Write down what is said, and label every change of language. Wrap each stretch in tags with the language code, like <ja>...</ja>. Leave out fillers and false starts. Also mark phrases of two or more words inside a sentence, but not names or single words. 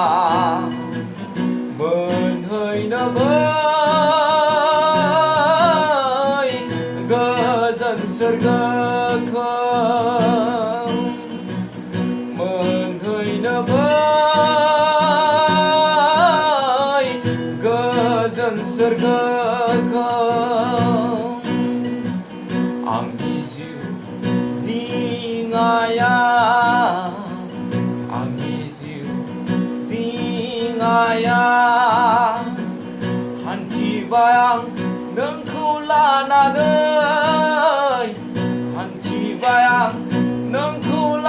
<brx>मोनहैनो बै गोजोन सोरगोखौ, मोनहैनो बै गोजोन सोरगोखौ</brx> <mjw>ang isiu di ngaya ang isiu di ngaya hanti bayang nengkau lananai hanti bayang nengkau</mjw>